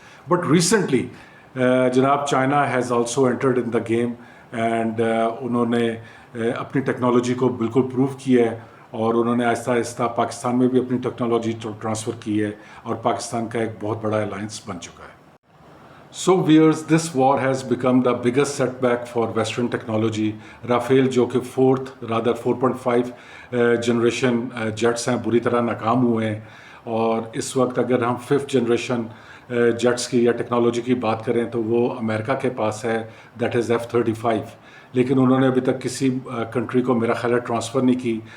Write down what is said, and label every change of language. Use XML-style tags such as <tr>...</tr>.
<en>but recently جناب China has also entered in the game,</en> <ur>and انہوں نے اپنی ٹیکنالوجی کو بالکل پروو کیا ہے، اور انہوں نے آہستہ آہستہ پاکستان میں بھی اپنی ٹیکنالوجی ٹرانسفر کی ہے، اور پاکستان کا ایک بہت بڑا الائنس بن چکا ہے.</ur> <en>So viewers, this war has become the biggest setback for Western technology.</en> <ur>Rafale جو کہ 4.5 جنریشن جیٹس ہیں بری طرح ناکام ہوئے ہیں، اور اس وقت اگر ہم 5th جنریشن جیٹس کی یا ٹیکنالوجی کی بات کریں تو وہ امریکہ کے پاس ہے،</ur> <en>that is</en> <ur>F-35. لیکن انہوں نے ابھی تک کسی کنٹری کو میرا خیال ہے ٹرانسفر نہیں کی.</ur>